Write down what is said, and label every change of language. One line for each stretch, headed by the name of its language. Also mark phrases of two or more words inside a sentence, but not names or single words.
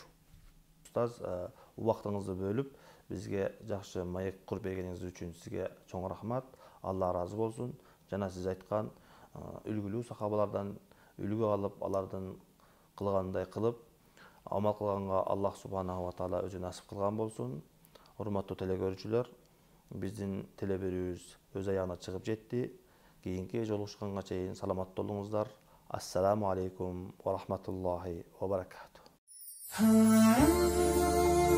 Kyrgyz: Устаз, убактыңызды бөлүп, бизге жакшы маек куруп бергениңиз үчүн сизге чоң рахмат. Алла разы болсун. Жана сиз айткан үлгүлүү сахабалардан үлгү алып, алардын кылгандай кылып, амал кылганга
Arabic: الله سبحانه وتعالى
Kyrgyz: өзү насип кылган болсун. Урматтуу телекөрүүчүлөр, биздин теле берүүбүз өз аягына чыгып жетти. Кийинки жолугушканга чейин саламаттуу болуңуздар.
Arabic: السلام عليكم ورحمة الله وبركاته.